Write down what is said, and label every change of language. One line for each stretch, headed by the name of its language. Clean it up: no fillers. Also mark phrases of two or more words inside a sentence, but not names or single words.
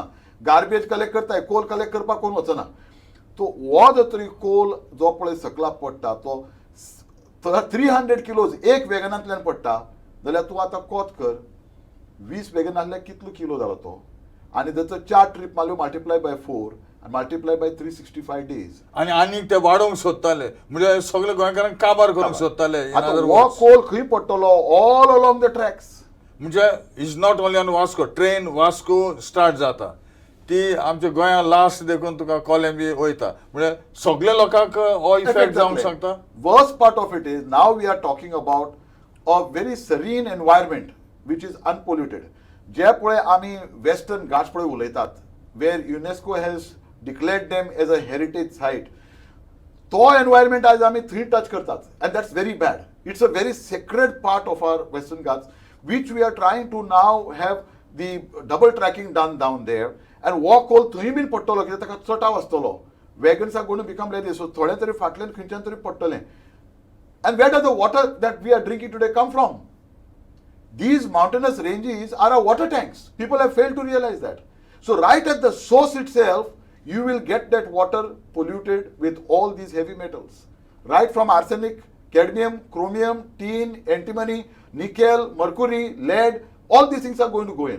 English: garbage collect
Konkani: करताय,
English: coal collect
Konkani: करपाक कोण वचना. तो हो जो तरी कोल जो पळय सकला पडटा तो 300 किलोज एक वॅगनांतल्यान पडटा जाल्यार तूं आतां कोत कर 20 बेगीन नासल्यार कितलो किलो जालो तो आनी ताचो 4 ट्रीप मारल्यो
English: multiply by 4 and multiply by 365 days.
Konkani: आणि ते वाडोवंक सोदताले म्हणजे सगळे गोंयकारांक काबार करूंक सोदताले. आतां हो कोल खंय पडटलो
English: all along the tracks.
Konkani: म्हणजे
English: is not only on Vasco,
Konkani: ट्रेन वास्को स्टार्ट जाता ती आमच्या गोंयांत लास्ट देखून तुका कोलंबी वयता म्हणजे सगळ्या लोकांक हो इफेक्ट जावंक शकता.
English: worst part of it is now we are talking about a very serene environment which is unpolluted.
Konkani: जे पळय आमी वेस्टर्न घाट्स पळय उलयतात
English: where UNESCO has declared them as a heritage site.
Konkani: तो environment आज आम्ही थ्री टच करतात
English: and that's very bad. It's a very sacred part of our Western Ghats which we are trying to now have the double tracking done down there and walk all
Konkani: थंय बीन पडटलो कित्याक ताका चटाव आसतलो.
English: Wagons are going to become like this.
Konkani: So थोडे तरी फाटल्यान खंयच्यान तरी पडटले.
English: And where does the water that we are drinking today come from? These mountainous ranges are our water tanks. People have failed to realize that. So right at the source itself you will get that water polluted with all these heavy metals. Right from arsenic, cadmium, chromium, tin, antimony, nickel, mercury, lead, all these things are going to go in.